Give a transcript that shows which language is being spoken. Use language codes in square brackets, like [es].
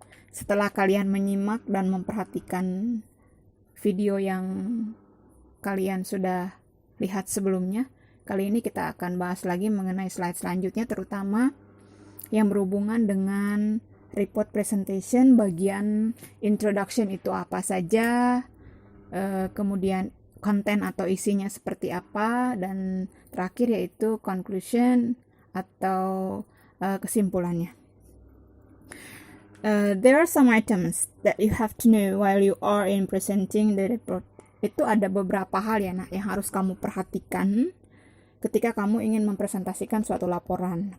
[id] Setelah kalian menyimak dan memperhatikan video yang kalian sudah lihat sebelumnya, kali ini kita akan bahas lagi mengenai slide selanjutnya, terutama yang berhubungan dengan report presentation. Bagian introduction itu apa saja, kemudian konten atau isinya seperti apa, dan terakhir yaitu conclusion atau kesimpulannya. [en] There are some items that you have to know while you are in presenting the report. [id] Itu ada beberapa hal ya nak yang harus kamu perhatikan ketika kamu ingin mempresentasikan suatu laporan.